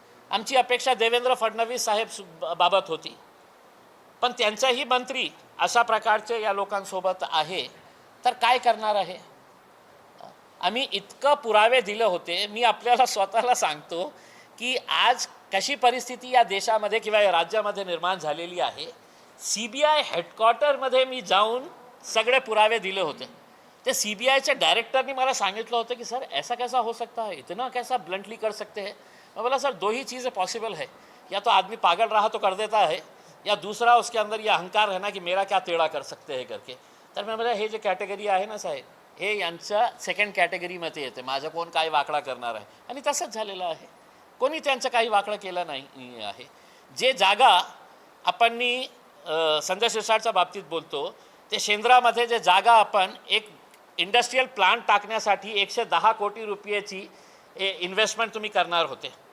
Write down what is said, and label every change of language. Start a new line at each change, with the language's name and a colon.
Marathi: आमची अपेक्षा देवेंद्र फडणवीस साहेब बाबत होती, पण त्यांचाही मंत्री अशा प्रकारचे या लोकांसोबत आहे, तर काय करणार आहे. आम्ही इतकं पुरावे दिले होते. मी आपल्याला स्वतःला सांगतो की आज कशी परिस्थिती या देशामध्ये किंवा या राज्यामध्ये निर्माण झालेली आहे. CBI हेडक्वार्टरमध्ये मी जाऊन सगळे पुरावे दिले होते. ते CBIचे डायरेक्टरनी मला सांगितलं होतं की
Hindi: सर ऐसा कैसा हो सकता है, इतना कैसा ब्लंटली कर सकते हैं. मैं बोला सर 2 ही चीज़ें पॉसिबल है, या तो आदमी पागल रहा तो कर देता है, या दूसरा उसके अंदर ये अहंकार है ना कि मेरा क्या टेढ़ा कर सकते हैं करके.
Marathi: तर
Hindi: मैं बोला
Marathi: हे जे कॅटेगरी आहे ना साहेब, हे यांच्या सेकंड कॅटेगरीमध्ये येते. माझं कोण काय वाकडा करणार आहे, आणि तसंच झालेलं आहे. कोणी त्यांचं काही वाकडं केलं नाही आहे. जे जागा आपण संजय शिरसाटच्या बाबतीत बोलतो, ते शेंद्रामध्ये जे जागा आपण एक इंडस्ट्रियल प्लांट टाकण्यासाठी 110 कोटी रुपयाची इन्व्हेस्टमेंट तुम्ही करणार होते.